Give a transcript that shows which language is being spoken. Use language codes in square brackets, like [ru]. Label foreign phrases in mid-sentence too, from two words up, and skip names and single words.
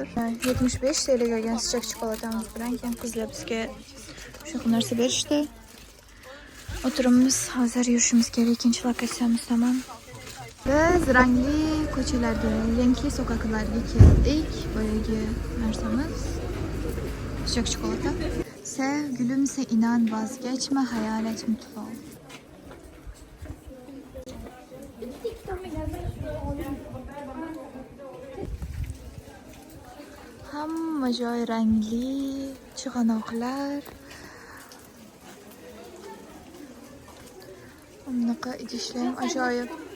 [uz] 75 TLga olgan [tr] sıcak chikolatamiz [uz] bilan keyin qizlar bizga shunaqa narsa berishdi. O'tiribmiz, hozir yurishimiz kerak. Ikkinchi lokatsiyamiz tamam. Biz rangli ko'chalarga, rangli sokaklarga keldik. Boyagi narsamiz [tr] sıcak çikolata. Sev, gülümse, inan, vazgeçme, hayal et, mutlu ol. [uz] Hamma joy rangli chig'anoqlar. Bunaqa idishlar ham ajoyib.